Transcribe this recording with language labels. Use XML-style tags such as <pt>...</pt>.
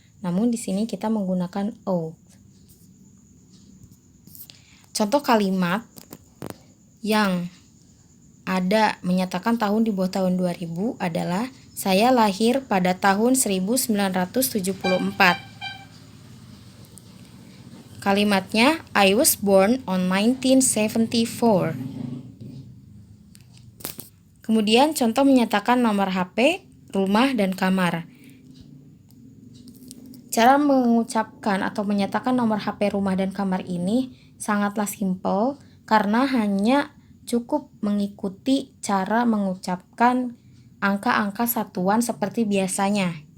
<id>Namun di sini kita menggunakan O. Contoh kalimat yang ada menyatakan tahun di bawah tahun 2000 adalah saya lahir pada tahun 1974.</id> <en>Kalimatnya, I was born on 1974.</en> <id>Kemudian contoh menyatakan nomor HP, rumah, dan kamar. Cara mengucapkan atau menyatakan nomor HP, rumah, dan kamar ini sangatlah simpel karena hanya cukup mengikuti cara mengucapkan angka-angka satuan seperti biasanya.</id>